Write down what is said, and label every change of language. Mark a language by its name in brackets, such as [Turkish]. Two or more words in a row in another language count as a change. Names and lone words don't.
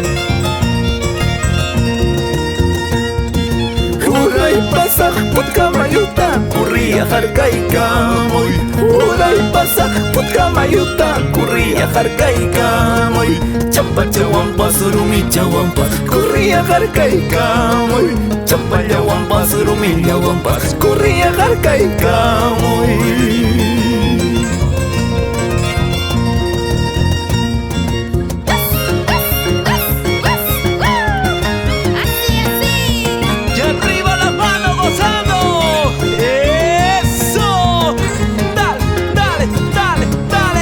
[Quechua] Uray pasaq putkamayuta, kurriya harkaykamuy. Uray pasaq putkamayuta, kurriya harkaykamuy. Champachawampas, rumichawampas, kurriya harkaykamuy. Champallawampas, rumillawampas, kurriya harkaykamuy. [Spanish] Así, así. Y arriba la mano gozando. Eso. Dale, dale, dale, dale.